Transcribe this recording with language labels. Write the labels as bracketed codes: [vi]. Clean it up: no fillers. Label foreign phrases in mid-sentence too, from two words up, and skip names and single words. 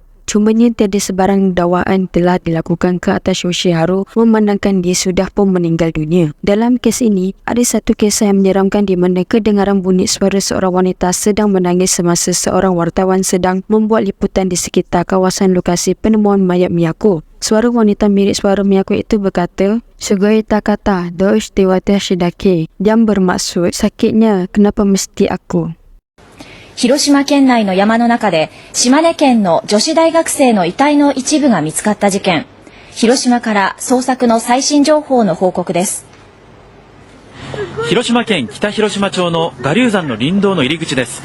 [ms] Cumanya tiada sebarang dakwaan telah dilakukan ke atas Yoshiharu memandangkan dia sudah pun meninggal dunia. Dalam kes ini, ada satu kisah yang menyeramkan di mana kedengaran bunyi suara seorang wanita sedang menangis semasa seorang wartawan sedang membuat liputan di sekitar kawasan lokasi penemuan mayat Miyako. Suara wanita mirip suara Miyako itu berkata, [ja] "すごい たかた、どうして わたし だけ." [ms] Yang bermaksud, sakitnya, kenapa mesti aku? [ja] 広島県内の山の中で島根県の女子大学生の遺体の一部が見つかった事件。広島から捜索の最新情報の報告です。広島県北広島町の我流山の林道の入り口です。